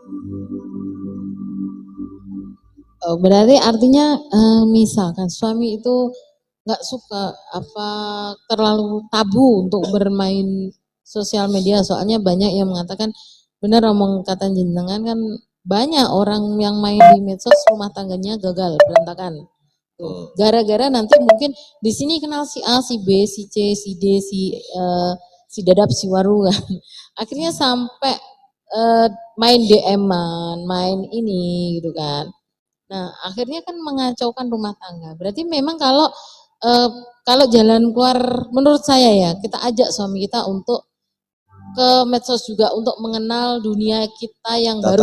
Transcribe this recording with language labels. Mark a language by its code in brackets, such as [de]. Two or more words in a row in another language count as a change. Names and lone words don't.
[id] Oh, berarti artinya misalkan suami itu nggak suka terlalu tabu untuk bermain sosial media, soalnya banyak yang mengatakan benar omong kata jenengan kan banyak orang yang main di medsos rumah tangganya gagal berantakan. Gara-gara nanti mungkin di sini kenal si A, si B, si C, si D, si Dadap, si Waru kan. Akhirnya sampai main DM-an, main ini gitu kan. Nah, akhirnya kan mengacaukan rumah tangga. Berarti memang kalau jalan keluar menurut saya ya, kita ajak suami kita untuk ke medsos juga untuk mengenal dunia kita yang baru.